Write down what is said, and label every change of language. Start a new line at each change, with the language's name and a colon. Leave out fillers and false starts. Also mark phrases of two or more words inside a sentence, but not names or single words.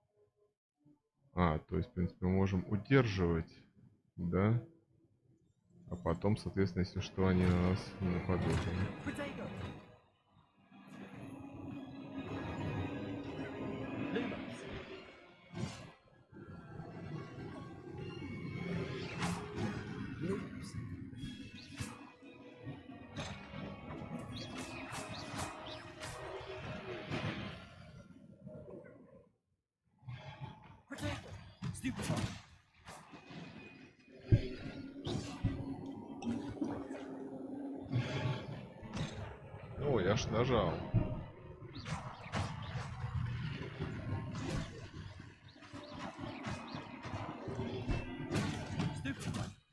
Russian: То есть, в принципе, мы можем удерживать, да? А потом, соответственно, если что, они на нас не нападут.
English: Potato! Lumos. Lumos. Potato! Stupefy!
Russian: О, я ж нажал.
English: Stupefy!